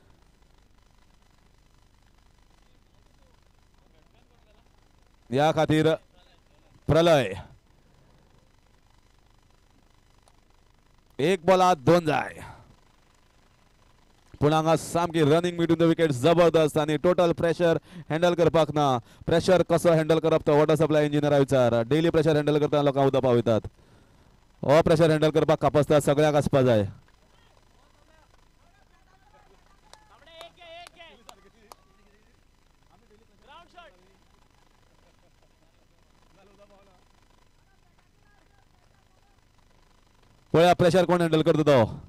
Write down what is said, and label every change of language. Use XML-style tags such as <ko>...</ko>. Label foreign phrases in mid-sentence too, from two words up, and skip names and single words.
<kok>या खातीर प्रलय 1 बॉलात 2 जाय. पूण हांगा सामकी</kok> <en>running between the wicket</en> <kok>जबरदस्त आनी</kok> <en>total pressure handle</en> <kok>करपाक ना. प्रेशर कसो हँडल करप तो</kok> <en>water supply</en> <kok>इंजिनियरा विचार.</kok> <en>daily pressure handle</en> <kok>करतना लोकांक उदक पावयतात. हो</kok> <en>pressure handle</en> <kok>करपाक कापासता सगळ्यांक आसपा जाय. पळया प्रेशर कोण हँडल करता तो.</kok>